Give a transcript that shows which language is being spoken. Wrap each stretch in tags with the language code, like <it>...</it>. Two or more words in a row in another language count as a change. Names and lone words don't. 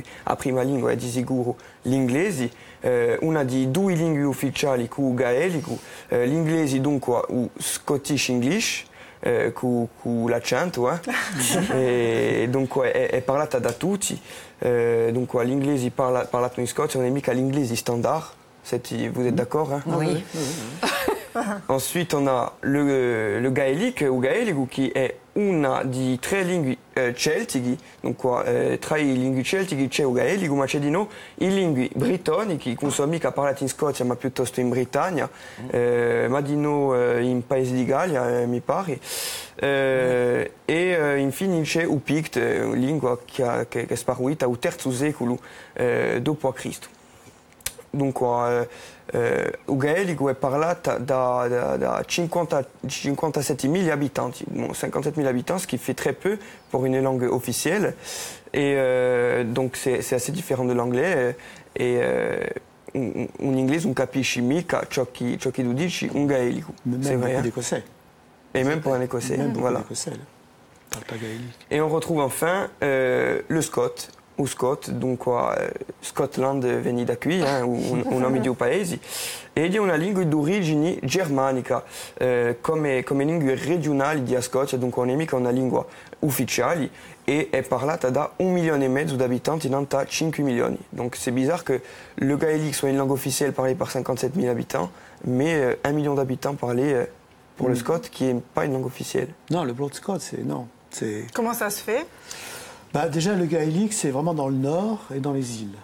<it>La prima lingua è di sicuro l'inglese, una di due lingue ufficiali con gaelico, l'inglese dunque o</it> <en>Scottish English,</en> <it>con l'accento, e dunque è parlata da tutti. Dunque l'inglese parlato in Scozia non è mica l'inglese standard,</it> <fr>vous êtes d'accord? Hein? Oui. Ensuite, on a le gaélique ou</fr> <it>gaélico qui è una di tre lingue celtiche, dunque tra i lingue celtiche c'è il gaelico, ma c'è di no i lingue britanniche, non sono mica parlate in Scozia ma piuttosto in Britannia, ma di no in Paese di Gallia, mi pare. E infine c'è il Pict, lingua che è sparita al III secolo dopo a Cristo. Dunque, il gaelico è parlato da 57 000 abitanti,</it> <fr>bon, 57 000 habitants, ce qui fait très peu pour une langue officielle. Et donc c'est assez différent de l'anglais.</fr> <it>Et in inglese non capisci mica ciò che tu dici un gaelico.</it> <fr>Même pour l'écossais. Et même pour un écossais, voilà. Et on retrouve enfin le Scott.</fr> <it>O Scott, dunque Scotland viene da qui, un nome di un paese, ed è una lingua d'origine germanica, come lingue regionali di Scozia, dunque non è mica una lingua ufficiale, e è parlata da 1,5 milioni d'abitanti, non da 5 milioni.</it> <fr>Donc c'est bizarre que le gaélique soit une langue officielle parlée par 57 000 habitants, mais 1 million d'habitants parlés pour le Scott, qui n'est pas une langue officielle. Non, le Broad Scott, non. Comment ça se fait? Déjà, le gaélique, c'est vraiment dans le nord et dans les îles.</fr>